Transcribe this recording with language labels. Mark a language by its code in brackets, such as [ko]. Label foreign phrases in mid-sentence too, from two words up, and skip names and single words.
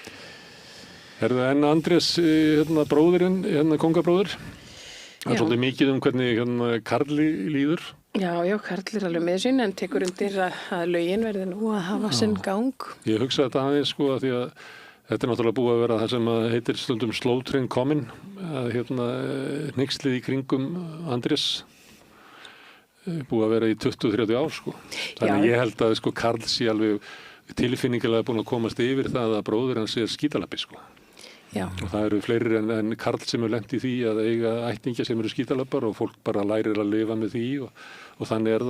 [is] En Andrés, bróðirinn, kongabróðir, það er svolítið mikið hvernig Karli líður. Já, Karl er alveg með sín en tekur undir að lögin verði nú að hafa sinn gang. Ég hugsa þetta aðeins sko að því að þetta er náttúrulega búið að vera það sem heitir stundum [en] slow train coming, [is] að hneykslið í kringum Andrés búið að vera í 20-30 ár sko. Þannig ég held að sko Karl sé alveg tilfinningilega búin að komast yfir það að bróðir hans er skítalabbi sko. Já. Og það eru fleiri en Karl sem er lent í því að eiga ættingja sem eru skítalabbar og fólk bara lærir að lifa með því og þannig er það.